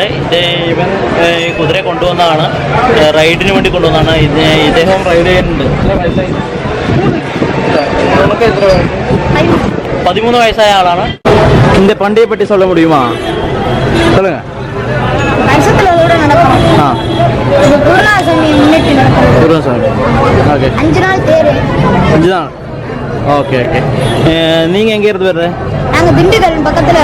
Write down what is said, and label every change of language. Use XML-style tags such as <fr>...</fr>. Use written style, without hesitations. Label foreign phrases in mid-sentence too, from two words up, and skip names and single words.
<ml>ഇവൻ കുതിരയെ കൊണ്ടുവന്നതാണ്, റൈഡിന് വേണ്ടി കൊണ്ടുവന്നതാണ്. ഇദ്ദേഹം റൈഡ് ചെയ്യുന്നുണ്ട്. 13 വയസ്സായ ആളാണ്.</ml> <ta>இந்த பண்டையை பற்றி சொல்ல முடியுமா? சொல்லுங்க. ஓகே. ஓகே. நீங்க எங்க இருந்து வர்ற? நாங்க திண்டுக்கல் பக்கத்துல</ta>